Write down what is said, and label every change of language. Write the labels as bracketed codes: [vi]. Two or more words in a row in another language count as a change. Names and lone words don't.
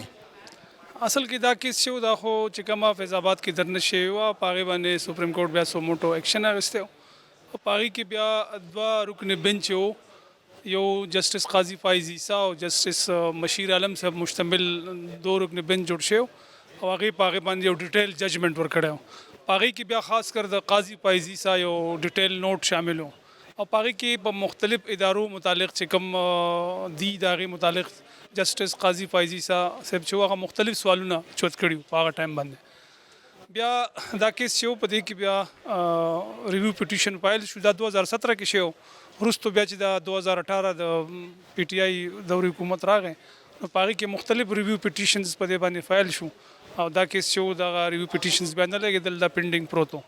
[ps] اصل کې دا کیس چې دا خو چې کومه فیض آباد کې درنه شوی وه، په هغې باندې سپریم کورټ بیا [la] suo motu [ps] ایکشن اخیستی و. او په هغې کې بیا 2 رکن بنچ و، یو جسٹس قاضی فائز عیسیٰ او جسٹس مشیر عالم صاحب مشتمل 2 رکن بنچ جوړ شوی او هغې په هغې باندې یو [en] detailed judgment [ps] ورکړی و. په هغې کې بیا خاص کر د قاضی فائز عیسیٰ یو [en] detailed note [ps] شامل و، او په هغې کې په مختلف ادارو متعلق چې کوم دي د هغې متعلق جسٹس قاضی فائز عیسیٰ صاحب چې هغه مختلف سوالونه چوت کړي وو په هغه ټایم باندې. بیا دا کیس چې و په دې کې بیا [en] review petition [ps] فایل شو، دا 2017 کې شوی و. وروستو بیا چې دا 2018 د پی ټي آی دوري حکومت راغی، نو په هغې کې مختلف [en] review petitions [ps] په دې باندې فایل شو، او دا کیس چې و دغه [en] review petitions [ps] بیا نه لګېدل، دا پینډینګ پروت و.